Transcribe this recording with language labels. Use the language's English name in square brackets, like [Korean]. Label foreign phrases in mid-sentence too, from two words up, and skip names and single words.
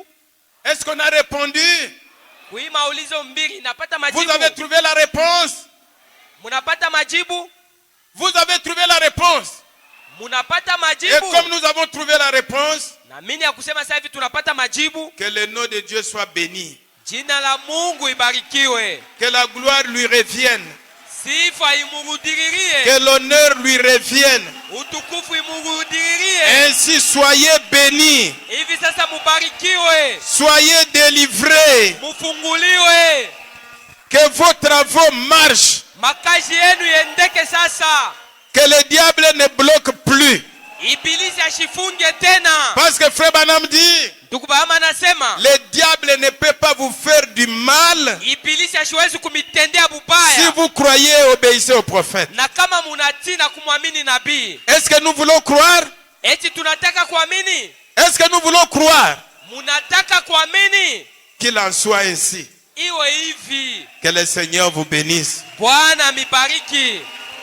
[French] Est-ce qu'on a répondu? Oui, [Swahili] maulizo mbili inapata majibu. [French] Vous avez trouvé la réponse? [Swahili] Munapata majibu? [French] Vous avez trouvé la réponse? [Swahili] Munapata majibu? [French] Et comme nous avons trouvé la réponse, [Swahili] na mimi ya kusema sasa hivi tunapata majibu. [French] Que le nom de Dieu soit béni. [Swahili] Jina la Mungu ibarikiwe. [French] Que la gloire lui revienne. [Swahili] Sifa imurudiririe. [French] Que l'honneur lui revienne. [Swahili] Utukufu imurudiririe. [French] Ainsi soyez bénis. [Swahili] Hivi sasa mubarikiwe. [French] Soyez délivrés. [Swahili] Mufunguliwe. [French] Que vos travaux marchent. [Swahili] makazi yenu yendeke sasa, [French] Que le diable ne bloque plus. [Swahili] ibilisi ashifunge tena. [French] Parce que Frère Branham dit, [Swahili] Ndugu Bahama anasema [French] le diable ne peut pas vous faire du mal [Swahili] ibilisi ashiwezi kumitendea si bubaya, [French] vous croyez et obéissez au prophète. [Swahili] na kama munatii na kumwamini nabii. [French] Est-ce que nous voulons croire? [Swahili] Eti tunataka kuamini? [French] Est-ce que nous voulons croire? [Swahili] Munataka kuamini? [French] Qu'il en soit ainsi. [Swahili] Iwe hivi. [French] Que le Seigneur vous bénisse. [Swahili] Bwana mibariki.